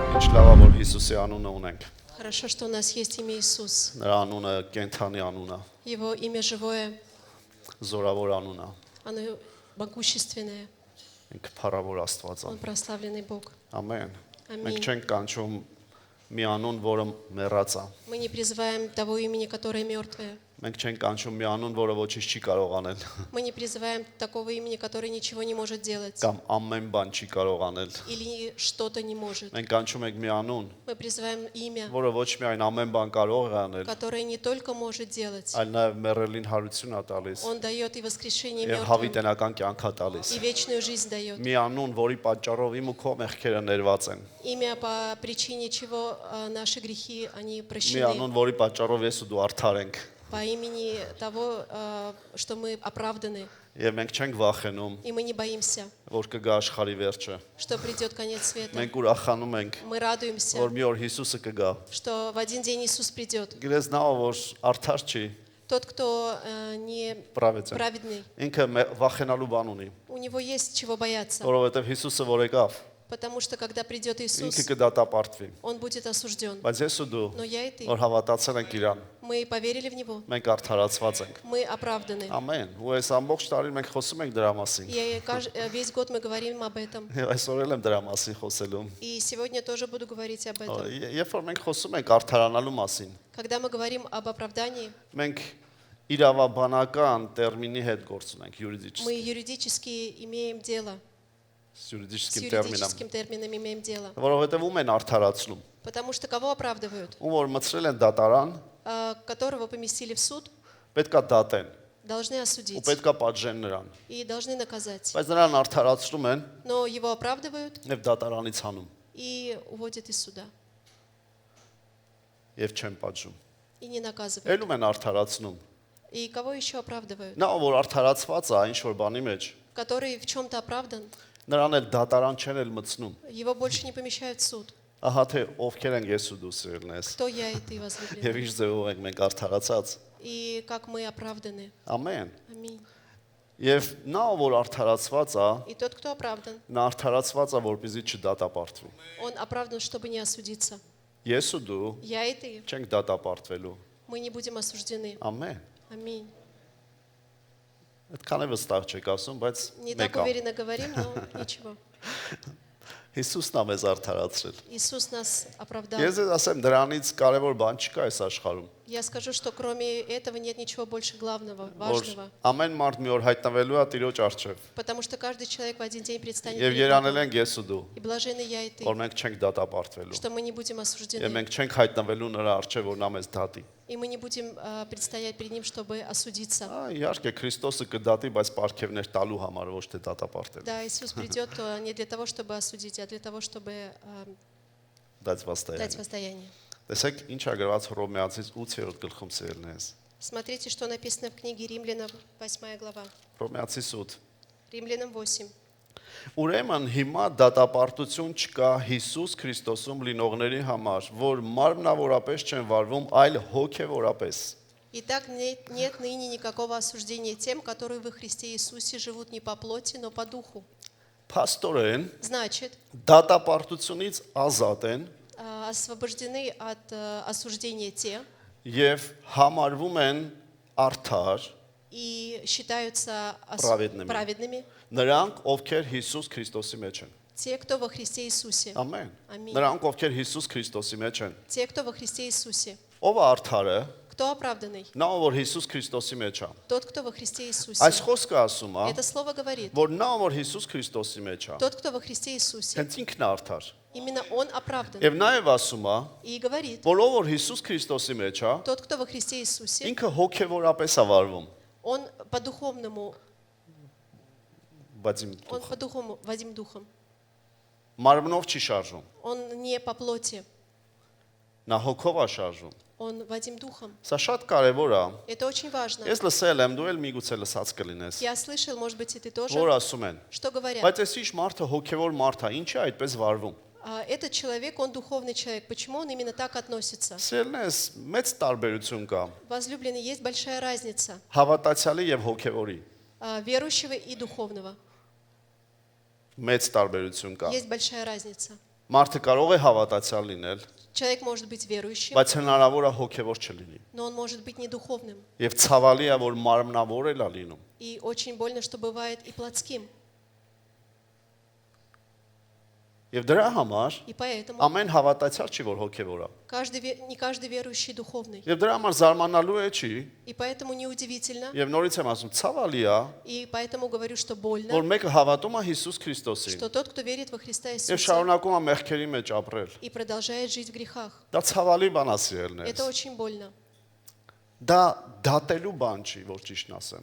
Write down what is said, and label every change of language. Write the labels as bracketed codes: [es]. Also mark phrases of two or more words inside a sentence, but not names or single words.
[hy] լավ է որ Հիսուսի անունը ունենք։ [ru] Хорошо, что у нас есть имя Иисус. [hy] Նրա անունը կենթանի անուն է, [ru] Его имя живое, [hy] զորավոր անուն է, [ru] оно могущественное. [hy] ինքը փառավոր Աստված է։ [ru] Он прославленный Бог. [hy] Ամեն։ Ամին։ Մենք չենք կանչում մի անուն, որը մեռած է։ [ru] Мы не призываем того имени, которое мертвое. [hy] Մենք չենք կանչում մի անուն, որը ոչինչ չի կարող անել, [ru] Мы не призываем такого имени, которое ничего не может делать. [hy] կամ ամեն բան չի կարող անել։ [ru] Или что-то не может. [hy] Մենք կանչում ենք մի անուն, [ru] Мы призываем имя, [hy] որը ոչ միայն ամեն բան կարող է անել, [ru] которое не только может делать. [hy] այլ նաև մեռելին հարություն է տալիս [ru] Он дает и воскрешение [hy] եւ [ru] мертвым, [hy] հավիտենական կյանք է տալիս։ [ru] и вечную жизнь дает. [hy] Մի անուն, որի պատճառով իմ ու քո մեղքերը ներված են։ [ru] Имя, по причине чего наши грехи, они [hy] Մի [ru] прощены. [hy] անուն, որի պատճառով ես ու դու արդար ենք։ [ru] По имени того, что мы оправданы, [hy] Եվ մենք չենք վախենում, [ru] и мы не боимся, [hy] որ կգա աշխարհի վերջը։ [ru] что придет конец света. [hy] Մենք ուրախանում ենք, [ru] Мы радуемся, [hy] որ մի օր Հիսուսը կգա։ [ru] что в один день Иисус придет. [hy] Գիտես նա որ արդար չի, [ru] Тот, кто не [hy] պրավեց է։ [ru] праведный, [hy] Ինքը վախենալու բան ունի, [ru] у него есть чего бояться. [hy] որովհետև Հիսուսը որ եկավ, [ru] Потому что когда придет Иисус, [hy] ինքը կդատապարտվի։ [ru] он будет осужден. [hy] Բայց ես ու дու, [ru] Но я и ты, [hy] որ հավատացել ենք իրան, [ru] мы поверили в Него, [hy] մենք արդարացված ենք։ [ru] мы оправданы. [hy] Ամեն։ Ու այս ամբողջ տարին մենք խոսում ենք դրա մասին։ [ru] И весь год мы говорим об этом. [hy] Եվ այսօր էլ եմ դրա մասին խոսելու։ [ru] И сегодня тоже буду говорить об этом. [hy] Երբ որ մենք խոսում ենք արդարանալու մասին, [ru] Когда мы говорим об оправдании, [hy] մենք իրավաբանական տերմինի հետ գործ ունենք, [ru] мы юридически имеем дело, с юридическим термином, юридическим термином имеем дело. [hy] որովհետև ում են արդարացնում։ [ru] Потому что кого оправдывают? [hy] Ում որ մցրել են դատարան, [ru] Которого поместили в суд, [hy] պետքա դատեն [ru] должны [hy] ու [ru] осудить [hy] պետքա պատժեն նրան։ [ru] и должны наказать. [hy] Բայց նրան արդարացնում են [ru] Но его оправдывают [hy] եւ դատարանից հանում [ru] и уводят из суда [hy] եւ չեն պատժում։ [ru] и не наказывают. [hy] Ելում են արդարացնում։ [ru] И кого еще оправдывают? [hy] Նա որ արդարացված է ինչ որ бանի մեջ, [ru] Который в чем-то оправдан, [hy] նրան էլ дատարան չեն էլ մցնում։ [ru] его больше не помещают в суд. [hy] Ահա թե ովքեր են ես ու դու սիրելնես։ [ru] Кто я и ты, [hy] Եվ [ru] возлюбленный? [hy] ինչ ձևով ենք մենք արդարացած։ [ru] И как мы оправданы. [hy] Ամեն։ [ru] Аминь. [hy] Եվ նա որ արդարացված է, [ru] И тот, кто оправдан, [hy] նա արդարացված է, որպեսզի չդատապարտվի։ [ru] он оправдан, чтобы не осудиться. [hy] Ես ու դու [ru] Я и ты, [hy] չենք դատապարտվելու։ [ru] мы не будем осуждены. [hy] Ամեն։ [ru] Аминь. [hy] Այդքան է վստահ չեք ասում, բայց [ru] Не так [hy] մեկ է։ [ru] уверенно говорим, но ничего. [hy] Հիսուսն է մեզ արդարացրել։ [ru] Иисус нас оправдал. [hy] Ես ձեզ ասեմ, դրանից կարևոր բան չկա այս աշխարհում։ [ru] Я скажу, что кроме этого нет ничего больше главного, [hy] Որ [ru] важного. [hy] ամեն մարդ մի օր հայտնվելու է Տիրոջ առջև։ [ru] Потому что каждый человек в один день предстанет [hy] Եվ [ru] перед [hy] երանել [ru] Богом. [hy] ենք ես ու դու, [ru] И блаженны я и ты, [hy] որ մենք չենք դատապարտվելու։ [ru] что мы не будем [hy] Եվ [ru] осуждены. [hy] մենք չենք հայտնվելու նրա առջև, որ նա մեզ դատի։ [ru] И мы не будем предстоять перед Ним, чтобы осудиться. [hy] Իհարկե Քրիստոսը կդատի, բայց պարգևներ տալու համար, ոչ թե դատապարտելու։ [ru] Да, Иисус придет не для того, чтобы осудить, а для того, чтобы Դած дать վաստայ։ воздаяние. [hy] Տեսեք, ինչ է գրված Հռոմեացից 8-րդ գլխում սերնես։ [ru] Смотрите, что написано в книге Римлянам, 8 глава. [hy] Հռոմեացից 8։ [ru] Римлянам 8. [hy] Ուրեմն հիմա դատապարտություն չկա Հիսուս Քրիստոսում լինողների համար, որ մարմնավորապես չեն վարվում, այլ հոգևորապես։ [ru] Итак, нет ныне никакого осуждения тем, которые во Христе Иисусе живут не по плоти, но по духу. [hy] Փաստորեն [ru] Значит, [hy] դատապարտությունից ազատ են [ru] освобождены от осуждения те [hy] եւ համարվում են արդար [ru] и считаются праведными, [hy] նրանք, ովքեր Հիսուս Քրիստոսի մեջ են։ [ru] те, кто во Христе Иисусе. [hy] Ամեն։ Ամին։ Նրանք, ովքեր Հիսուս Քրիստոսի մեջ են։ [ru] Те, кто во Христе Иисусе. [hy] Ով է արդարը։ [ru] Кто оправданный? [hy] Նա, որ Հիսուս Քրիստոսի մեջ է։ [ru] Тот, кто во Христе Иисусе. [hy] Այս խոսքը ասում է, [ru] Это слово говорит. [hy] որ նա, որ Հիսուս Քրիստոսի մեջ է, [ru] Тот, кто во Христе Иисусе. [hy] հենց ինքն է արդար։ [ru] Именно он оправдан. [hy] Եվ նաև ասում է, [ru] И говорит, [hy] որ ով որ Հիսուս Քրիստոսի մեջ է, [ru] тот, кто во Христе Иисусе, [hy] ինքը հոգևորապես է վարվում։ [ru] он по-духовному, [hy] Բայց իմ [ru] он по-духовному, Вадим духом. [hy] մարմնով չի շարժում։ [ru] Он не по плоти, [hy] Նա հոգով է շարժում։ [ru] он Вадим духом. [hy] Սա շատ կարևոր է։ [ru] Это очень важно. [hy] Ես լսել եմ, դու էլ միգուցե լսած կլինես, [ru] Я слышал, может быть, и ты тоже, [hy] որ ասում են, [ru] что говорят. [hy] բայց այս ինչ մարդը հոգևոր մարդ է, ինչի է այդպես վարվում։ [ru] Этот человек, он духовный человек. Почему он именно так относится? [hy] Սիրելնես, մեծ տարբերություն կա [ru] Возлюбленный, есть большая разница [hy] հավատացյալի եւ հոգևորի։ [ru] верующего и духовного. [hy] Մեծ տարբերություն կա։ [ru] Есть большая разница. [hy] Մարդը կարող է հավատացյալ լինել, [ru] Человек может быть верующим, [hy] բայց հնարավոր է հոգևոր չլինի։ [ru] но он может быть не духовным. [hy] Եվ ցավալի է, որ մարմնավոր էլ է լինում։ [ru] И очень больно, что бывает и плотским. [hy] Եվ դրա համար [ru] И поэтому [hy] ամեն հավատացյալ չի, որ հոգևոր է։ [ru] не каждый верующий духовный. [hy] Եվ дրա համար զարմանալու է չի, [ru] И поэтому неудивительно, [hy] եւ նորից եմ ասում, ցավալի է, [ru] и поэтому говорю, что [hy] որ [ru] больно, [hy] մեկը հավատում է Հիսուս Քրիստոսին [ru] что тот, кто верит во Христа [hy] եւ [ru] Иисуса [hy] շարունակում է մեղքերի մեջ ապրել։ [ru] и продолжает жить в грехах. [hy] Դա ցավալի բան է սիրելներ։ [ru] Это очень больно. [hy] Դա դատելու բան չի, որ ճիշտն ասեմ։